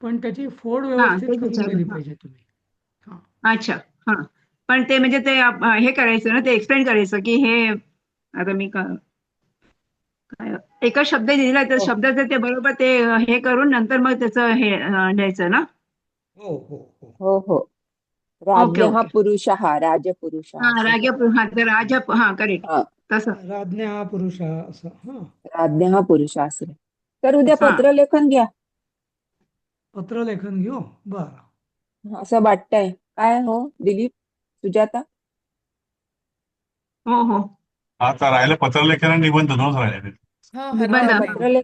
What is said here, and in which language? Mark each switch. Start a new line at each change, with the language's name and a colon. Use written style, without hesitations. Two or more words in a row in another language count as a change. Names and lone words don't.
Marathi: पण त्याची फोड हा व्यवस्थित तेच करून दिली विचारलं. पाहिजे तुम्ही. हा अच्छा. हा. पण ते म्हणजे ते हे करायचं ना, ते एक्सप्लेन करायचं की हे आता मी काय एकच शब्द दिला तर हो शब्दाचं ते बरोबर ते हे करून नंतर मग त्याचं हे द्यायचं ना. हो हो हो हो हो. ओके राज्ञः ओके.
Sanskrit: पुरुषः राजपुरुषः
Marathi: हा असं राज सगळं. हा ते राजा हा करेक्ट हा, तसं.
Sanskrit: राज्ञा पुरुष
Marathi: असं. हा
Sanskrit: राज्ञः पुरुषः
Marathi: असं. तर उद्या हा. पत्रलेखन घ्या पत्रलेखन घेऊ. बरं. असं वाटतंय. काय हो दिलीप, सुजाता? हो हो. आता राहिलं पत्रलेखन आणि निबंध दोनच राहिले. हो निबंध. हा, हरकत नाही. पत्रलेख